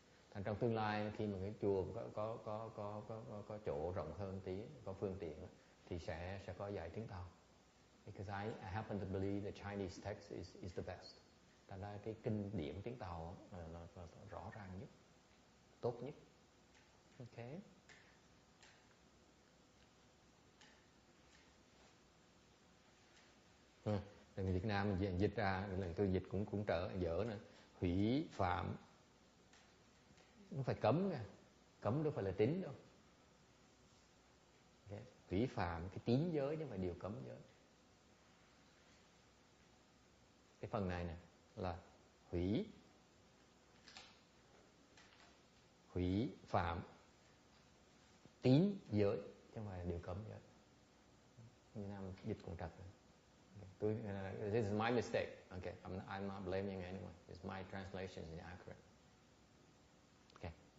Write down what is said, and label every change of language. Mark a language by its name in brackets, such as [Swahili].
[Vietnamese] Thành trong tương lai khi mà cái chùa có chỗ rộng hơn tí, có phương tiện thì sẽ có dạy tiếng Tàu. [English] Because I happen to believe the Chinese text is the best. [Vietnamese] Thành ra cái kinh điển tiếng Tàu là rõ ràng nhất, tốt nhất. Okay. Người Việt Nam mình dịch ra, lần tôi dịch cũng dở nè. Hủy phạm, nó phải cấm nha, cấm đâu phải là tín đâu. Okay. Hủy phạm cái tín giới chứ không phải điều cấm giới. Cái phần này nè là hủy phạm tín giới chứ không phải là điều cấm giới. Việt Nam dịch cũng trật. [English] This is my mistake. Okay, I'm not blaming anyone. It's my translation is inaccurate. Okay.